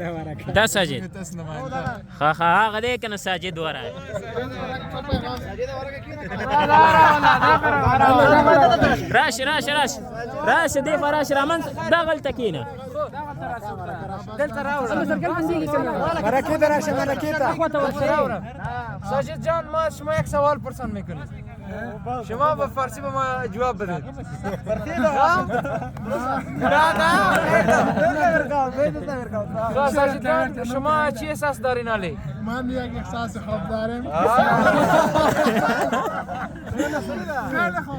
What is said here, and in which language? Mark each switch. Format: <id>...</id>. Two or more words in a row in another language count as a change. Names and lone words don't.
<ps>دا ساجد هغه دی که نه ساجد ورک راشه دی به راشه رامن دغلته کښېنه دلته راوړه</ps> <fa>ساجد جان ما شما یک سوال پرسان میکنید شما به فارسی به ما جواب بدید ساجد جان شما چی احساس دارین علی؟ من یک احساس خوب دارم خیلی خوب</fa>